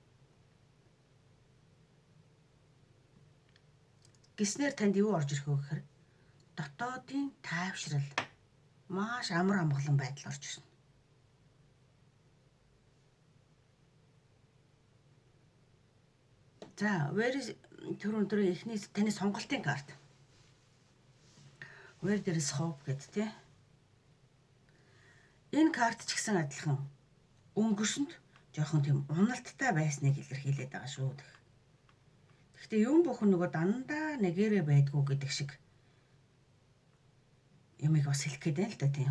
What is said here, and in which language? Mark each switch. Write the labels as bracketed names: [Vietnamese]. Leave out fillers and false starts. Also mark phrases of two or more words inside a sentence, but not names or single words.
[Mongolian] Гиснээр танд юу орж ирэх вэ гэхээр дотоодын тайвшрал маш амар амгалан байдал орж ирнэ. За, түрүүн эхний таны сонголтын карт. [English] Where there is hope [Mongolian] гэдэг тий. Энэ карт ч гэсэн адилхан өнгөрсөнд жоохон тийм уналттай байсныг илэрхийлээд байгаа шүү. Гэхдээ юм бүхэн нөгөө дандаа нэгээрээ байдгүй гэдэг шиг юмыг бас хэлэх гээд байна л да тийм.